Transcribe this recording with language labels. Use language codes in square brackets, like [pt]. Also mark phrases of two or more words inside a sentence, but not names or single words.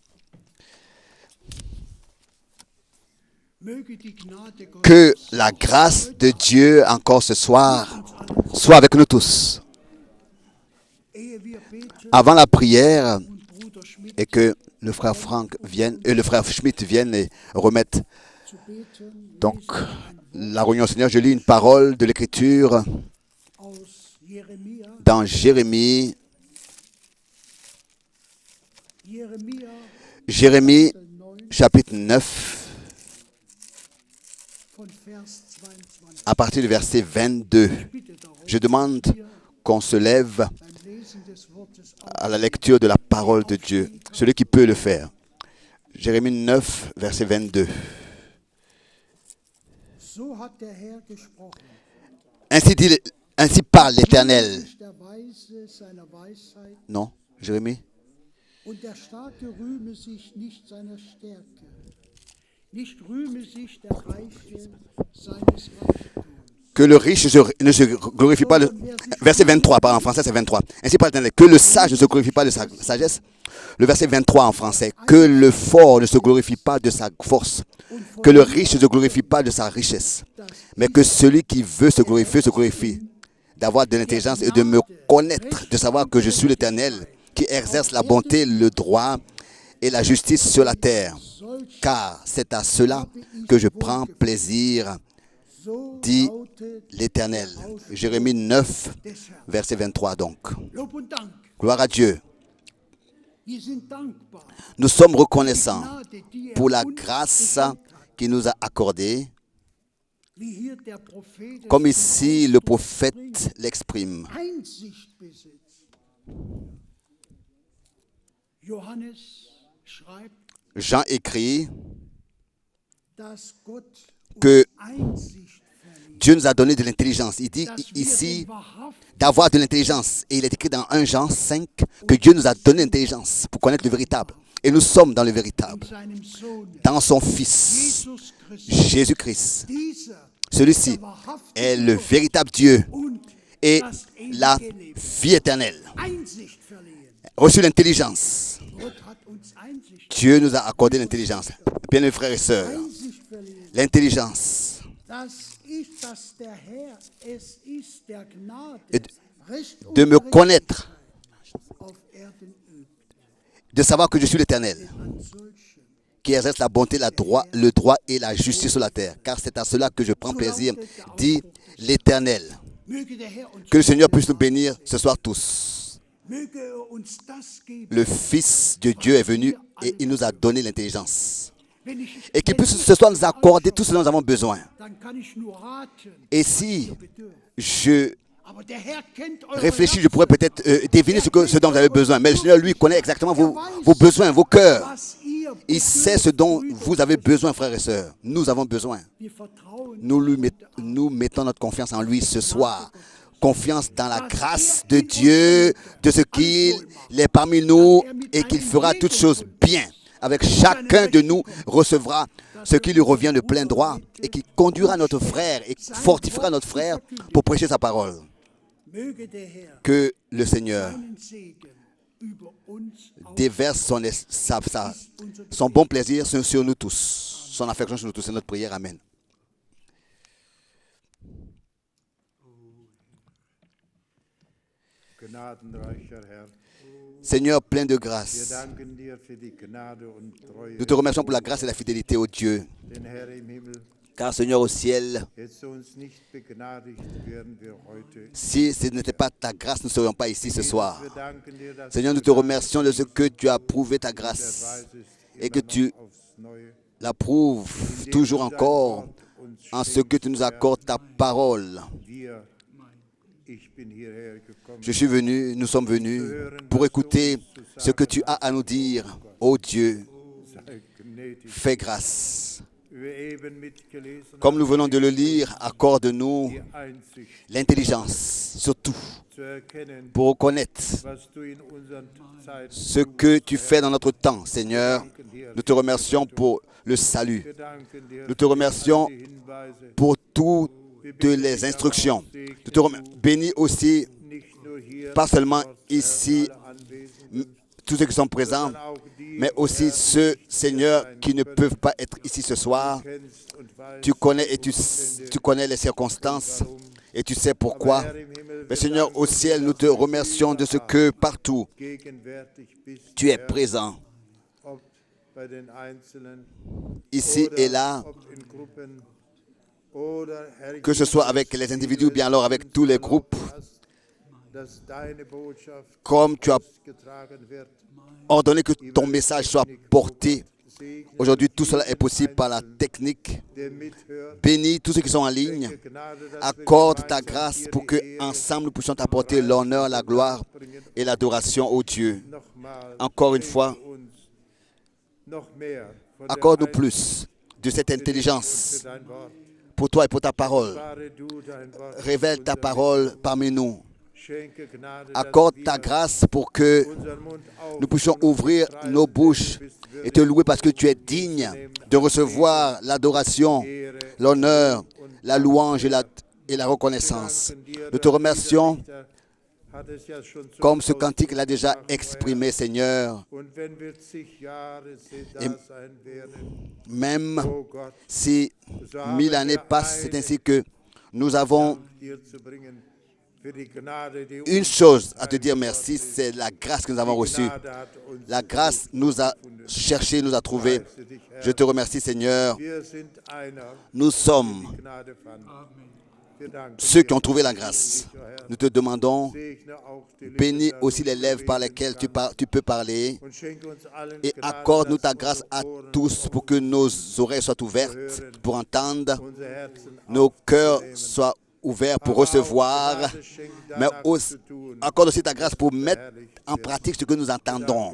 [de] Möge die Gnade Gottes [fr] Que la grâce de Dieu encore ce soir soit avec nous tous. [de] ehe wir beten [fr] Avant la prière [de] und Bruder Schmidt [fr] et que le frère Franck vienne et le frère Schmidt vienne et remette [de] zu beten, [fr] donc la réunion au Seigneur, je lis une parole de l'Écriture [de] aus Jeremia, [fr] dans Jérémie, [de] Jeremia 9 [fr] chapitre 9, [de] von Vers 22. [fr] à partir du verset 22. [de] Ich bitte darum, [fr] Je demande qu'on se lève [de] beim Lesen des Wortes [fr] à la lecture de la parole de Dieu, celui qui peut le faire. Jérémie 9, verset 22. [de] So hat der Herr gesprochen. [fr] Ainsi parle l'Éternel. [de] Sich der Weise seiner Weisheit [fr] Non, Jérémie. [de] und der Starke rühme sich nicht seiner Stärke. Nicht rühme sich der Reiche seines Reichtums. [fr] Que le riche ne se glorifie pas de... Verset 23, en français c'est 23. Ainsi parle l'Éternel. Que le sage ne se glorifie pas de sa sagesse. Le verset 23 en français. Que le fort ne se glorifie pas de sa force. Que le riche ne se glorifie pas de sa richesse. Mais que celui qui veut se glorifie. D'avoir de l'intelligence et de me connaître, de savoir que je suis l'Éternel, qui exerce la bonté, le droit et la justice sur la terre. Car c'est à cela que je prends plaisir, [de] So [fr] dit [de] lautet [fr] l'Éternel. Jérémie 9, [de] des Herrn. [fr] verset 23 donc. [de] Lob und Dank. [fr] Gloire à Dieu. [de] Wir sind dankbar. [fr] Nous sommes reconnaissants [de] Gnade, die [fr] pour la [de] uns [fr] grâce [de] geschenkt hat. [fr] qu'il nous a accordée [de] wie hier der Prophet es [fr] comme ici le prophète l'exprime. [de] Einsicht besitzt. Johannes schreibt, [fr] Jean écrit [de] dass Gott [fr] que [de] Einsicht verlieh, [fr] Dieu nous a donné de l'intelligence. Il dit [de] dass wir [fr] ici [de] den wahrhaftigen [fr] d'avoir de l'intelligence. Et il est écrit dans 1 Jean 5 que Dieu nous a donné l'intelligence pour connaître le véritable. Et nous sommes dans le véritable, [de] in seinem Sohn [fr] dans son Fils, [de] Jesus Christus. [fr] Jésus-Christ. [de] Dieser [fr] Celui-ci [de] der wahrhaftige [fr] est le [de] Gott [fr] véritable Dieu [de] und [fr] et [de] das [fr] la [de] ewige Leben. [fr] vie éternelle. [de] Einsicht verliehen. [fr] Reçu l'intelligence. [de] Gott hat uns Einsicht, [fr] Dieu nous a accordé l'intelligence. Bien, mes frères et sœurs, [de] Einsicht verliehen. [fr] l'intelligence [de] Dass der Herr es ist, der Gnade, [fr] Et [de] Recht und [fr] de me connaître, [de] auf Erden übt. [fr] de savoir que je suis l'Éternel, [de] An solchen, [fr] qui exerce la bonté, le droit et la justice sur la terre. Car c'est à cela que je prends plaisir, dit l'Éternel. [de] möge der Herr uns, [fr] Que le Seigneur puisse nous bénir ce soir tous. [de] möge uns das geben, [fr] Le Fils de Dieu est venu et il nous a donné l'intelligence. [de] wenn ich, [fr] Et qu'il puisse ce soir nous accorder tout ce dont nous avons besoin. [de] dann kann ich nur raten, [fr] Et si [de] bedürfen. [fr] je [de] Aber der Herr kennt eure [fr] réfléchis, je [de] Herzen, [fr] pourrais peut-être deviner ce dont vous avez besoin. Mais le Seigneur, lui, connaît exactement vos besoins, vos cœurs. [de] was ihr [fr] Il sait ce dont vous avez besoin, frères et sœurs. Nous avons besoin. [de] wir vertrauen, [fr] Nous mettons notre confiance en lui ce soir. Confiance dans la grâce de Dieu, de ce qu'il est parmi nous et qu'il fera toutes choses bien. Avec chacun de nous recevra ce qui lui revient de plein droit et qui conduira notre frère et fortifiera notre frère pour prêcher sa parole. [de] möge der Herr [fr] Que le Seigneur [de] seinen Segen über uns [fr] déverse son bon plaisir sur nous tous, son affection sur nous tous. C'est notre prière. Amen. [de] Gnadenreicher Herr, [fr] Seigneur plein de [de] wir [fr] grâce, [de] danken dir für die Gnade und Treue, [fr] nous te remercions pour la grâce et la fidélité au Dieu. [de] denn Herr im Himmel, [fr] Car Seigneur au ciel, [de] hättest du uns nicht begnadigt, wären wir heute. [fr] si ce n'était pas ta grâce, nous ne serions pas ici ce soir. [de] Wir danken dir, dass [fr] Seigneur, nous te remercions de ce que tu as prouvé ta grâce et que tu [de] aufs Neue, [fr] la prouves toujours encore en ce que tu nous accordes ta parole. [de] wir, ich bin hierher gekommen, [fr] Je suis venu, nous sommes venus pour écouter ce que tu as à nous dire. Ô Dieu, [de] sei gnädig. [fr] fais grâce. [de] Wir eben mitgelesen [fr] Comme nous venons de le lire, accorde-nous [de] die Einsicht [fr] l'intelligence, surtout [de] zu erkennen, [fr] pour reconnaître [de] was du in unseren Zeiten [fr] ce que tu fais dans notre temps, Seigneur. Nous te remercions pour le salut. [de] Wir danken dir [fr] Nous te remercions [de] für die Hinweise, [fr] pour toutes les instructions. Nous te bénis aussi, [de] nicht nur hier, [fr] pas seulement ici, [de] anwesend, [fr] tous ceux qui sont présents, [de] auch die [fr] mais aussi ceux, Seigneur, qui ne peuvent pas être ici ce soir. [de] kennst und weißt, [fr] Tu connais et tu connais les circonstances et tu sais pourquoi. [de] Herr im Himmel, [fr] Mais Seigneur, au ciel, nous te remercions de ce que partout [de] gegenwärtig bist, [fr] tu es présent, [de] ob bei den Einzelnen [fr] ici et là, [de] ob in Gruppen oder Herr, [fr] que ce soit avec les individus ou bien alors avec tous les groupes, [de] dass deine Botschaft [fr] comme tu as [de] getragen wird. [fr] ordonné que ton message soit porté. [de] Segne, [fr] Aujourd'hui, tout cela est possible par la technique. [de] der mithört, [fr] Bénis tous ceux qui sont en ligne. [de] Gnade, dass wir [fr] Accorde ta [de] gemeinsam [fr] grâce [de] dir [fr] pour que [de] die Ehre [fr] ensemble nous puissions t'apporter l'honneur, la gloire et l'adoration au Dieu. [de] nochmal [fr] Encore une [de] schenke [fr] fois, [de] uns noch mehr von der [fr] accorde-nous [de] Einsicht [fr] plus de cette [de] für [fr] intelligence [de] dein Wort. [fr] pour toi et pour ta parole. [de] Wahre du dein Wort. [fr] Révèle ta parole parmi nous. [de] Schenke Gnade, [fr] Accorde [de] dass [fr] ta [de] wir [fr] grâce pour que [de] unseren Mund [fr] nous puissions ouvrir nos bouches et te louer parce que tu es digne de recevoir l'adoration, l'honneur, la louange et la reconnaissance. Nous te remercions [de] hat es ja schon so [fr] comme ce cantique l'a déjà exprimé, Seigneur, [de] Und wenn wir zig Jahre da Im- sein werden, [fr] même [de] oh Gott, [fr] si 1000 années passent, c'est ainsi que nous avons [de] dir zu bringen für die Gnade, die [fr] une chose à te dire merci, c'est la grâce que nous avons reçue. [de] Gnade hat uns [fr] La grâce nous a cherché, nous a trouvés. Je te remercie, Seigneur. [de] Wir sind einer, [fr] Nous sommes [de] Gnade fand. [fr] ceux qui ont trouvé la grâce. Nous te demandons, bénis aussi les lèvres par lesquelles tu peux parler et accorde-nous ta grâce à tous pour que nos oreilles soient ouvertes pour entendre, nos cœurs soient ouverts pour recevoir, mais aussi, accorde aussi ta grâce pour mettre en pratique ce que nous entendons.